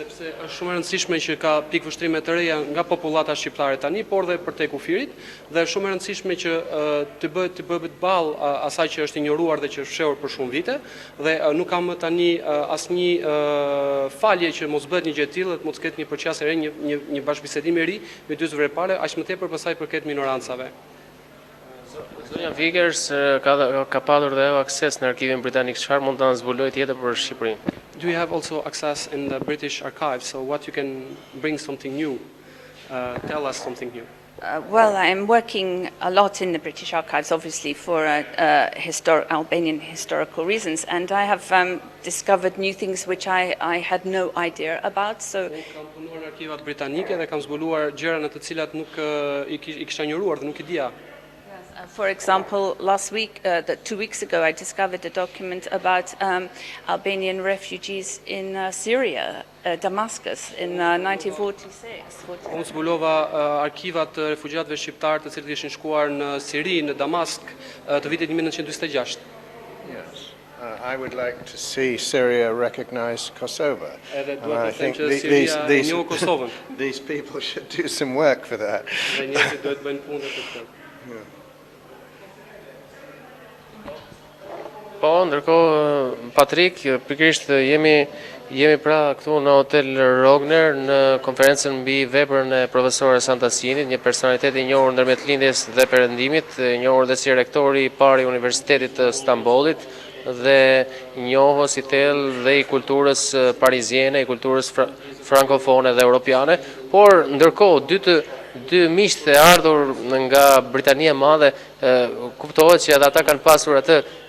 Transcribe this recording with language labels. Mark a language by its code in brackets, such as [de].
[sq] Sepse është shumë e rëndësishme që ka pikëvështrime të reja nga popullata shqiptare tani, por dhe për te kufirit, dhe është shumë e rëndësishme që të bëhet ballë asaj që është injoruar dhe që është fshehur për shumë vite, dhe nuk ka më tani asnjë falje që mos bëhet një gjë e tillë, të mos ketë një përqasje e re, një bashkëbisedim i ri me dy zyrtarë, aq më tepër pasaj përket minorancave. Zonja Vickers ka padur dhe akses në Arkivin Britanik. Çfarë mund ta zbulojë tjetër për Shqipërinë? [en] Do you have also access in the British archives? So what you can bring something new? Tell us something new. Well, I'm working a lot in the British Archives, obviously, for Albanian historical reasons, and I have discovered new things which I had no idea about. So, [sq] kam punuar në arkivat britanike dhe kam zbuluar gjëra në të cilat nuk i kisha njohuar dhe nuk i dija. [en] For example, last week, 2 weeks ago, I discovered a document about Albanian refugees in Syria, Damascus, in 1946. [sq] Unë zbulova arkivat të refugjatëve shqiptar të cilët ishin shkuar në Siri, në Damask, të vitit 1946. [en] Yes. I would like to see Syria recognize Kosovo. [sq] Edhe duhet të them që Siria e njoh Kosovën. [en] These people should do some work for that. [sq] Dhe njerëzit duhet bëjnë punë për këtë. Po, ndërkohë Patrik, pikërisht jemi pra këtu në Hotel Rogner në konferencën mbi veprën e profesorës Antasinit, një personalitet i njohur ndërmjet lindjes dhe perëndimit, i njohur dhe si rektori i parë i Universitetit të Stambollit dhe njohës i thellë dhe i kulturës pariziene, i kulturës frankofone dhe europiane, por ndërkohë dy miqtë e ardhur nga Britania e Madhe kuptohet që edhe ata kanë pasur atë